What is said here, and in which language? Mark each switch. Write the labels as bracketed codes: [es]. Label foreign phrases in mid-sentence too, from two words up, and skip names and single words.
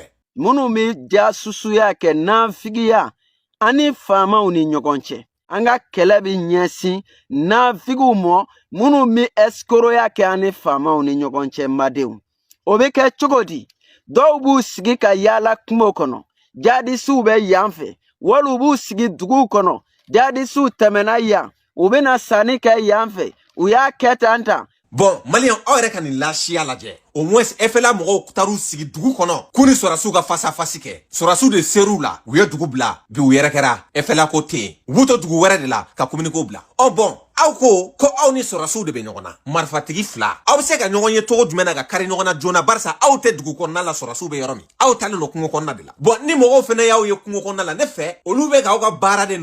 [bm] minnu bɛ jasusuya kɛ nafigiya ani faamaw ni ɲɔgɔn cɛ an ka kɛlɛ bɛ ɲɛsin nafigiw mɔ minnu bɛ escroya kɛ ani faamaw ni ɲɔgɔn cɛ madenw o bɛ kɛ cogo di dɔw b'u sigi ka yaala kungo kɔnɔ jadisiw bɛ yan fɛ wali b'u sigi duguw kɔnɔ jadisiw tɛmɛna yan u bɛna sanni kɛ yan fɛ u y'a kɛ tan tan bon maliyɛn aw yɛrɛ ka nin laasiya lajɛ [fr] au moins [bm] FLA mɔgɔw taar'u sigi dugu kɔnɔ k'u ni sɔrɔsiw ka [fr] face à face [bm] kɛ sɔrɔsiw de ser'u la u ye dugu bila bi u yɛrɛ kɛra FLA ko tɛ yen u b'u to dugu wɛrɛ de la ka communiqué bila bon aw ko aw ni sɔrɔsiw de bɛ ɲɔgɔn na marifatigi fila aw bɛ se ka ɲɔgɔn ye cogo jumɛn na ka kari ɲɔgɔn na joona barisa aw tɛ dugu kɔnɔna la sɔrɔsiw bɛ yɔrɔ min aw talen don kungo kɔnɔna de la bon ni mɔgɔw fɛnɛ y'aw ye kungo kɔnɔna la ne fɛ olu bɛ k'aw ka baara de